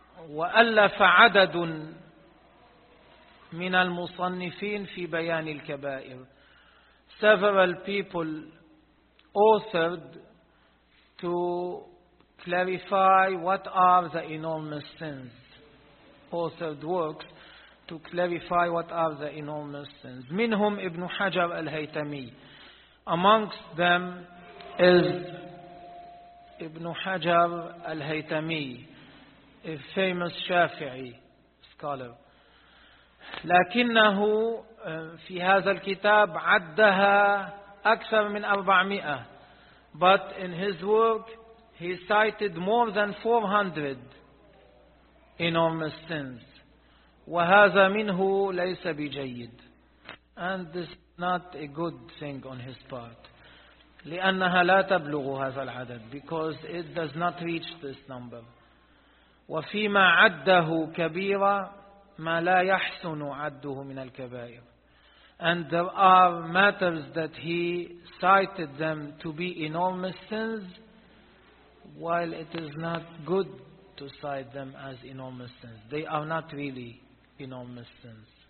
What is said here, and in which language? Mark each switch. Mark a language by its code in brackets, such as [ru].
[ar] وألف عدد من المصنفين في بيان الكبائر. [en] Several people authored to clarify what are the enormous sins. Authored works to clarify what are the enormous sins. [ar] منهم ابن حجر الهيتمي. [en] Amongst them is ابن حجر الهيتمي, a famous Shafi'i scholar. [ar] لكنه في هذا الكتاب عدها أكثر من 400. [en] But in his work, he cited more than 400 enormous sins. [ar] وهذا منه ليس بجيد. [en] And this is not a good thing on his part. [ar] لأنها لا تبلغ هذا العدد. [en] Because it does not reach this number. [ar] وفيما عده كبيرة ما لا يحسن عده من الكبائر. [en] And there are matters that he cited them to be enormous sins, while it is not good to cite them as enormous sins. They are not really enormous sins.